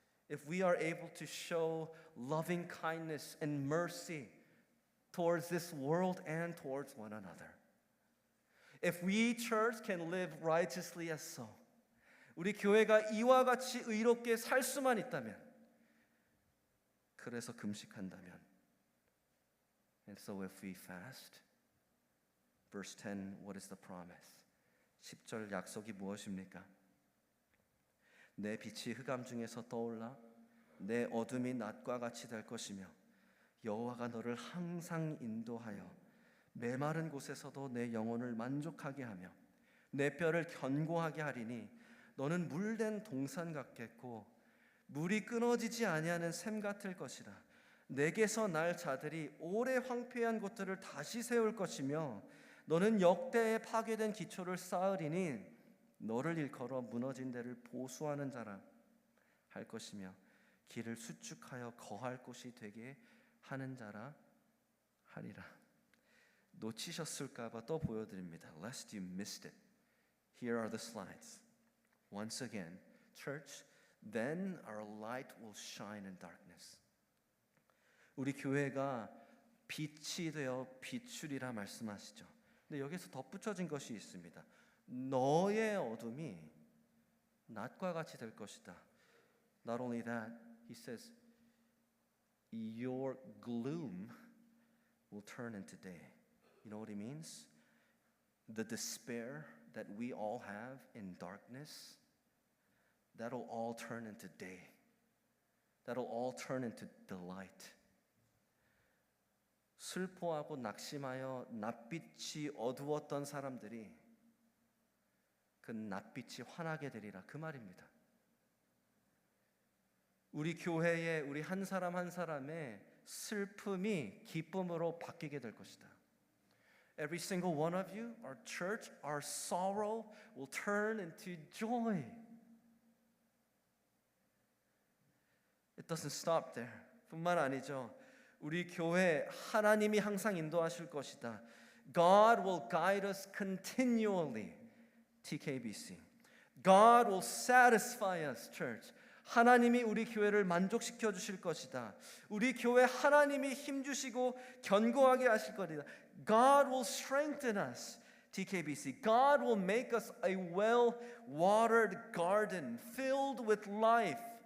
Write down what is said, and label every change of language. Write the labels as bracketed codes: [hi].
[en] if we are able to show loving kindness and mercy towards this world and towards one another, if we church can live righteously as so, [ko] 우리 교회가 이와 같이 의롭게 살 수만 있다면, 그래서 금식한다면, [en] and so if we fast, verse 10, what is the promise? [ko] 10절 약속이 무엇입니까? 내 빛이 흑암 중에서 떠올라 내 어둠이 낮과 같이 될 것이며, 여호와가 너를 항상 인도하여 메마른 곳에서도 내 영혼을 만족하게 하며 내 뼈를 견고하게 하리니, 너는 물된 동산 같겠고 물이 끊어지지 아니하는 샘 같을 것이라. 내게서 날 자들이 오래 황폐한 곳들을 다시 세울 것이며, 너는 역대에 파괴된 기초를 쌓으리니 너를 일컬어 무너진 데를 보수하는 자라 할 것이며, 길을 수축하여 거할 곳이 되게 하는 자라 하리라. 놓치셨을까 봐 또 보여드립니다. [en] Lest you missed it. Here are the slides. Once again, church, then our light will shine in darkness. [ko] 우리 교회가 빛이 되어 비추리라 말씀하시죠. 근데 여기서 덧붙여진 것이 있습니다. 너의 어둠이 낮과 같이 될 것이다. [en] Not only that, he says, your gloom will turn into day. You know what he means? The despair that we all have in darkness, that'll all turn into day. That'll all turn into delight. [ko] 슬퍼하고 낙심하여 낯빛이 어두웠던 사람들이 그 낯빛이 환하게 되리라, 그 말입니다. 우리 교회의 우리 한 사람 한 사람의 슬픔이 기쁨으로 바뀌게 될 것이다. [en] Every single one of you, our church, our sorrow will turn into joy. It doesn't stop there. [ko] 뿐만 아니죠. 우리 교회 하나님이 항상 인도하실 것이다. [en] God will guide us continually. TKBC. God will satisfy us, church. [ko] 하나님이 우리 교회를 만족시켜 주실 것이다. 우리 교회 하나님이 힘 주시고 견고하게 하실 것이다. [en] God will strengthen us. TKBC. God will make us a well-watered garden filled with life.